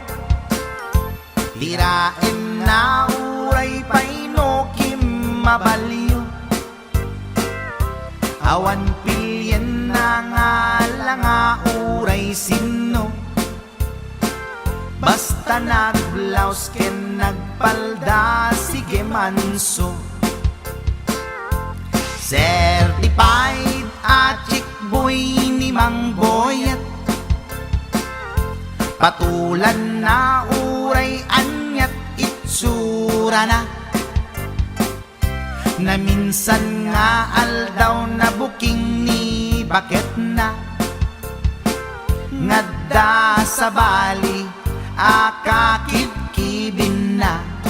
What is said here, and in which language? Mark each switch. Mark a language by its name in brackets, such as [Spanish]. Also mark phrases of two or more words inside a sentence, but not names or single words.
[Iloko] Lirain na uray paino mabaliw. Awan pilyen na nga lang nga uray sino, basta nagblaus ken nagpalda sige manso. Certified at [English] chick boy [Iloko] ni Mang Boyet, patulan na uray anyat itsura na, na minsan nga aldaw na booking ni bakit na, ngadda sa bali akakibkibin na.